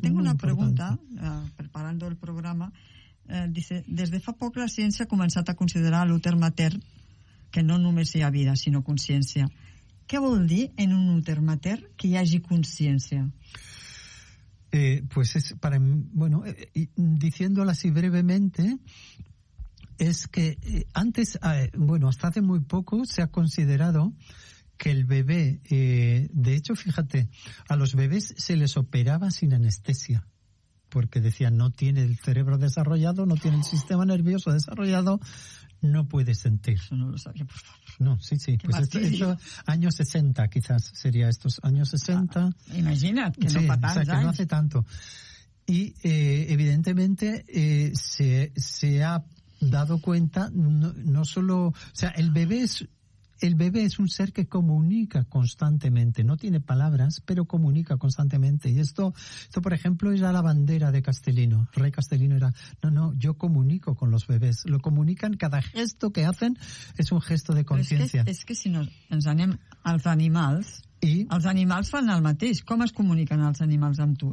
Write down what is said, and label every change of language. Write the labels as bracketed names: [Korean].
[Spanish] Tengo una pregunta, preparando el programa. [Catalan] Dice, des de fa poc la ciència ha començat a considerar l'úter mater, que no només hi ha vida, sinó consciència. Què vol dir en un úter mater que hi hagi consciència? [Spanish] Pues es para, bueno, diciéndolo así brevemente, es que antes, bueno, hasta hace muy poco se ha considerado que el bebé, de hecho, fíjate, a los bebés se les operaba sin anestesia, porque decían, no tiene el cerebro desarrollado, no tiene el sistema nervioso desarrollado, no puede sentir. Eso no lo sabía, por favor. No, sí, sí. Qué pues esto, años 60 quizás sería estos años 60. [Catalan] Imagina't, que no sí, fa tants, [Spanish] o sea, que [Catalan] anys. [Spanish] No hace tanto. Y evidentemente se ha dado cuenta, no solo... O sea, el bebé es un ser que comunica constantemente. No tiene palabras, pero comunica constantemente. Y esto por ejemplo, era la bandera de Castelino. El rey Castelino era, no, yo comunico con los bebés. Lo comunican, cada gesto que hacen es un gesto de conciencia. Es que si nos [Catalan] anem als animals... I? Els animals fan el mateix. Com es comuniquen els animals amb tu?